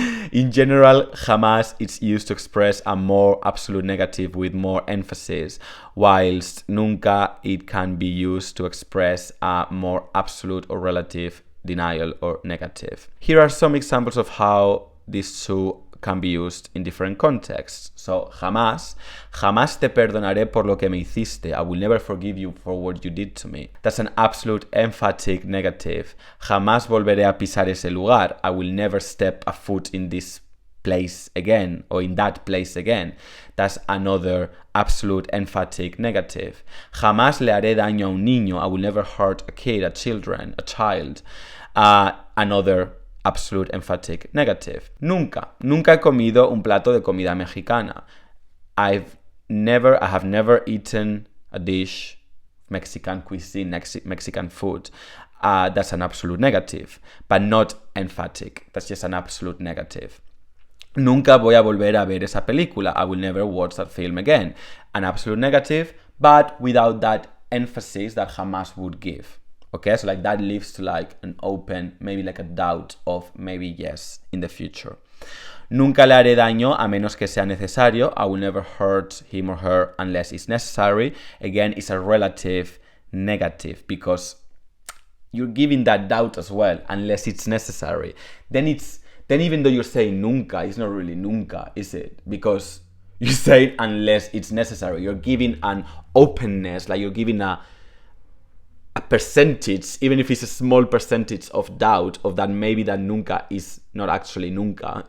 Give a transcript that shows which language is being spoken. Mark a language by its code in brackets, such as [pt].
[en] In general, jamás it's used to express a more absolute negative with more emphasis, whilst nunca it can be used to express a more absolute or relative denial or negative. Here are some examples of how these two can be used in different contexts. [es] So, jamás te perdonaré por lo que me hiciste. [en] I will never forgive you for what you did to me. That's an absolute emphatic negative. [es] Jamás volveré a pisar ese lugar. [en] I will never step a foot in this place again, or in that place again. That's another absolute emphatic negative. [es] Jamás le haré daño a un niño. [en] I will never hurt a kid, a child. Another absolute emphatic negative. [es] Nunca he comido un plato de comida mexicana. [en] I have never eaten a dish, Mexican cuisine, Mexican food. That's an absolute negative, but not emphatic. That's just an absolute negative. [es] Nunca voy a volver a ver esa película. [en] I will never watch that film again. An absolute negative, but without that emphasis that jamás would give. Okay, so like that leaves to like an open, maybe like a doubt of maybe yes in the future. [es] Nunca le haré daño a menos que sea necesario. [en] I will never hurt him or her unless it's necessary. Again, it's a relative negative because you're giving that doubt as well, unless it's necessary. Then even though you're saying nunca, it's not really nunca, is it? Because you're saying unless it's necessary. You're giving an openness, like you're giving a percentage, even if it's a small percentage of doubt of that maybe that nunca is not actually nunca.